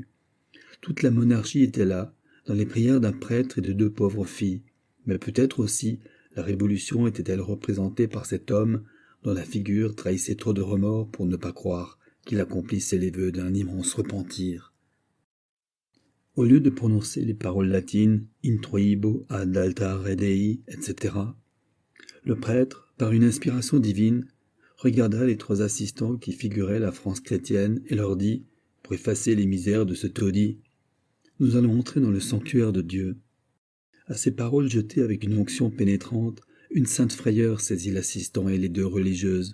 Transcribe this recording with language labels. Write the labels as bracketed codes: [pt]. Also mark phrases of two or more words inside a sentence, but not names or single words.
[fr] Toute la monarchie était là, dans les prières d'un prêtre et de 2 pauvres filles, mais peut-être aussi la révolution était-elle représentée par cet homme dont la figure trahissait trop de remords pour ne pas croire qu'il accomplissait les vœux d'un immense repentir. Au lieu de prononcer les paroles latines « [la] introibo ad altare Dei », [fr] etc., le prêtre, par une inspiration divine, regarda les 3 assistants qui figuraient la France chrétienne et leur dit, pour effacer les misères de ce taudis, « Nous allons entrer dans le sanctuaire de Dieu. » À ces paroles jetées avec une onction pénétrante, une sainte frayeur saisit l'assistant et les 2 religieuses.